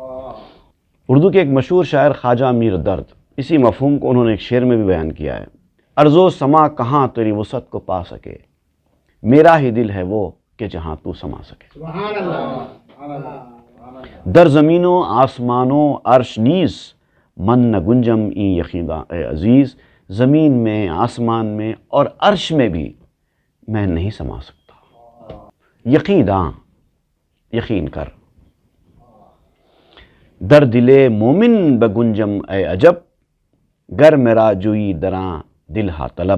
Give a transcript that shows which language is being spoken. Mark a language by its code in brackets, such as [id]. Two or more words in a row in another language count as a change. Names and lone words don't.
[ur] اردو کے ایک مشہور شاعر خواجہ میر درد اسی مفہوم کو انہوں نے ایک شعر میں بھی بیان کیا ہے۔ ارض و سما کہاں تیری وسعت کو پا سکے، میرا ہی دل ہے وہ کہ جہاں تو سما سکے۔ [fa] در زمینوں آسمانوں عرش نیز، من نہ گنجم این یقینا اے عزیز۔ [ur] زمین میں، آسمان میں اور عرش میں بھی میں نہیں سما سکتا۔ یقینا، یقین کر۔ [fa] در دل مومن بگنجم اے عجب، گر میرا جوئی دراں دل ہا طلب۔